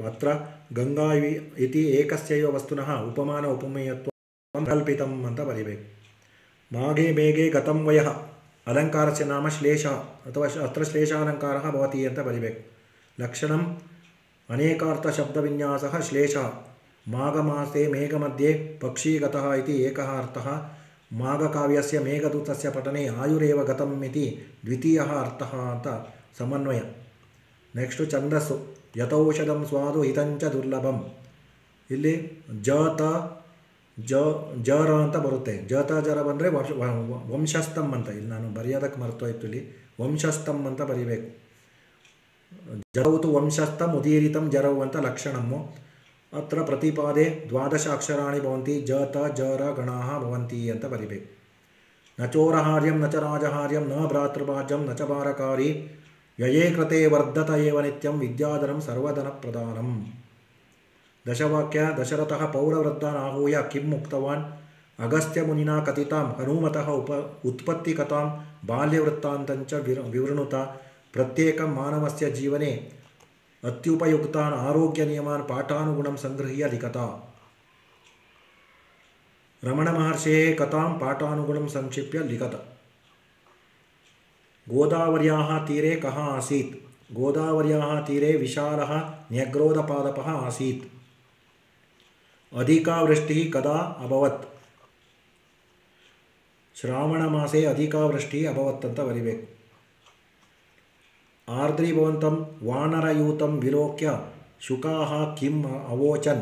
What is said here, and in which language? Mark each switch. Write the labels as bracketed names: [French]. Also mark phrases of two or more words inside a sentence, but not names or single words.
[Sanskrit] ಅತ್ರ ಗಂಗಾ ಇತಿ ಏಕಸ್ಯೈವ ವಸ್ತುನಃ ಉಪಮಾನ ಉಪಮೇಯತ್ವಂ ಕಲ್ಪಿತಂ [Kannada] ಅಂತ ಬರೀಬೇಕು. [Sanskrit] ಮಾಘೆ ಮೇಘೆ ಗತಂ ವಯಃ ಅಲಂಕಾರಸ್ಯ ನಾಮ ಶ್ಲೇಷ ಅಥವಾ ಅತ್ರ ಶ್ಲೇಷಾಲಂಕಾರ ಭವತಿ [Kannada] ಅಂತ ಬರಿಬೇಕು. [Sanskrit] ಲಕ್ಷಣಂ ಅನೇಕಾರ್ಥ ಶಬ್ದವಿನ್ಯಾಸಃ ಶ್ಲೇಷಃ ಮಾಘಮಾಸೆ ಮೇಘಮಧ್ಯೆ ಪಕ್ಷೀಗತಃ ಇತಿ ಏಕಃ ಅರ್ಥಃ ಮಾಘಕಾವ್ಯಸ್ಯ ಮೇಘದೂತಸ್ಯ ಪಠನೆ ಆಯುರೇವ ಗತಂ ಇತಿ ದ್ವಿತೀಯಃ ಅರ್ಥಃ ಅಂತ ಸಮನ್ವಯ. [Kannada] ನೆಕ್ಸ್ಟು ಛಂದಸ್ಸು [Sanskrit] ಯಥೌಷಧಂ ಸ್ವಾದು ಹಿತಂಚ ದುರ್ಲಭಂ. [Kannada] ಇಲ್ಲಿ ಜರ ಅಂತ ಬರುತ್ತೆ. ಜತ ಜರ ಬಂದರೆ ವಂಶಸ್ಥಂ ಅಂತ. ಇಲ್ಲಿ ನಾನು ಬರೆಯೋದಕ್ಕೆ ಮರ್ತೋಯ್ತು. ಇಲ್ಲಿ ವಂಶಸ್ಥಂ ಅಂತ ಬರೀಬೇಕು. [Sanskrit] ಜರೌತು ವಂಶಸ್ಥಂ ಉದೀರಿತಂ [Kannada] ಜರವು ಅಂತ ಲಕ್ಷಣಮ್ಮು. [Sanskrit] ಅತ್ರ ಪ್ರತಿಪಾದೆ ದ್ವಾದಶ ಅಕ್ಷರಾಣಿ ಭವಂತಿ ಜತ ಜರ ಗಣಾಃ ಭವಂತಿ [Kannada] ಅಂತ ಬರಿಬೇಕು. [Sanskrit] ನ ಚೋರಹಾರ್ಯಂ ನ ಚ ರಾಜಹಾರ್ಯಂ ನ ಭ್ರಾತೃಭಾಜ್ಯಂ ನ ಚ ಭಾರಕಾರಿ ಯಯೇ ಕೃತೆ ವರ್ಧತ ಏವ ನಿತ್ಯಂ ವಿದ್ಯಾಧನಂ ಸರ್ವಧನ ಪ್ರಧಾನಂ. ದಶವಾಕ್ಯ ದಶರಥಃ ಪೌರವೃದ್ಧಾನ್ ಆಹೂಯ ಕಿಂ ಮುಕ್ತವಾನ್ ಅಗಸ್ತ್ಯ ಮುನಿನಾ ಕಥಿತಾಂ ಹನುಮತಃ ಉತ್ಪತ್ತಿ ಕಥಾಂ ಬಾಲ್ಯವೃತ್ತಾಂತಂಚ ವಿವೃಣುತ ಪ್ರತ್ಯೇಕಂ ಮಾನವಸ್ಯ ಜೀವನೆ ಅತ್ಯುಪಯುಕ್ತಾನ್ ಆರೋಗ್ಯ ನಿಯಮಾನ್ ಪಾಠಾನುಗುಣಂ ಸಂಗೃಹ್ಯ ಲಿಖತ. ರಮಣ ಮಹರ್ಷೇಃ ಕಥಾಂ ಪಾಠಾನುಗುಣಂ ಸಂಕ್ಷಿಪ್ಯ ಲಿಖತ. ಗೋದಾವರ್ಯಾಃ ತೀರೆ ಕಃ ಆಸೀತ್. ಗೋದಾವರ್ಯಾಃ ತೀರೆ ವಿಶಾಲಃ ನ್ಯಗ್ರೋಧಪಾದಪಃ ಆಸೀತ್. ಅಧಿಕಾ ವೃಷ್ಟಿಃ ಕದಾ ಅಭವತ್. ಶ್ರಾವಣ ಮಾಸೆ ಅಧಿಕಾ ವೃಷ್ಟಿಃ ಅಭವತ್ [Kannada] ಅಂತ ಬರಿಬೇಕು. [Sanskrit] ಆರ್ದ್ರೀಭವಂತಂ ವಾನರಯೂತಂ ವಿಲೋಕ್ಯ ಶುಕಾಃ ಕಿಂ ಅವೋಚನ್.